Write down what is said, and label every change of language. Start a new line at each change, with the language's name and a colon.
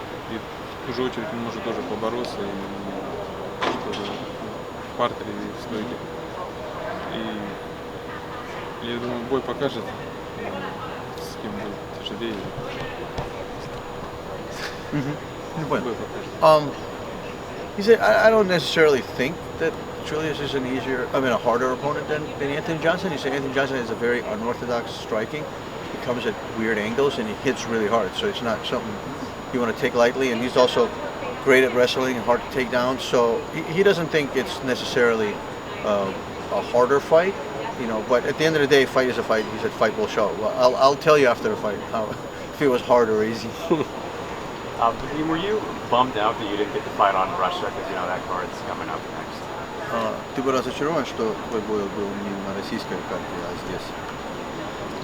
Russian: И в ту же очередь он может тоже побороться и что-то в партере и в стойке. И я думаю, бой покажет, с кем будет тяжелее. Бой покажет.
English: He said, I don't necessarily think that Julius is a harder opponent than Anthony Johnson. He said Anthony Johnson has a very unorthodox striking. He comes at weird angles and he hits really hard, so it's not something you want to take lightly. And he's also great at wrestling and hard to take down, so he doesn't think it's necessarily a harder fight, you know. But at the end of the day, fight is a fight. He said, "Fight will show." Well, I'll tell you after the fight if it was hard or easy. Were you bummed out that you didn't get to fight on Russia because you know that card's coming up next?
Russian: Ты был разочарован, что твой бой был не на российской карте, а здесь?